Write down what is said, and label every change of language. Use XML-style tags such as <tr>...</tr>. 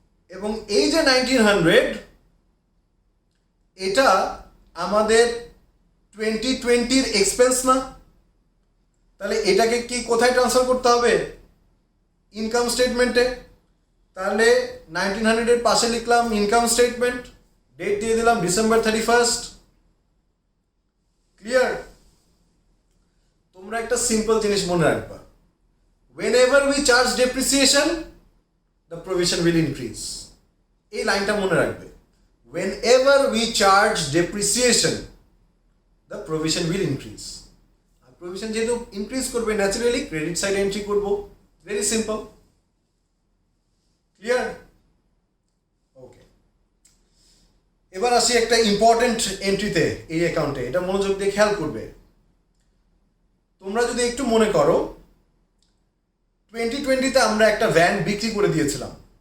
<bn>এবং এই যে 1900, এটা আমাদের 2020-র এক্সপেন্স না? তাহলে এটাকে কি কোথায় ট্রান্সফার করতে হবে? ইনকাম স্টেটমেন্টে। তাহলে 1900 এর পাশে লিখলাম ইনকাম স্টেটমেন্ট, ডেট দিয়ে দিলাম ডিসেম্বর 31। ক্লিয়ার? তোমরা একটা সিম্পল জিনিস মনে রাখবা,</bn> <en>whenever we charge depreciation the provision will increase।</en> <bn>এই লাইনটা মনে রাখবে,</bn> <en>whenever we charge depreciation the provision will increase।</en> <bn>আর provision যেহেতু ইনক্রিজ করবে, ন্যাচারালি ক্রেডিট সাইড এন্ট্রি করব। Very simple. ক্লিয়ার? ওকে, এবার আসি একটা ইম্পর্টেন্ট এন্ট্রিতে এই অ্যাকাউন্টে। এটা মনোযোগ দিয়ে খেয়াল করবে। তোমরা যদি একটু মনে করো, 2020-তে আমরা একটা ভ্যান বিক্রি করে দিয়েছিলাম।</bn>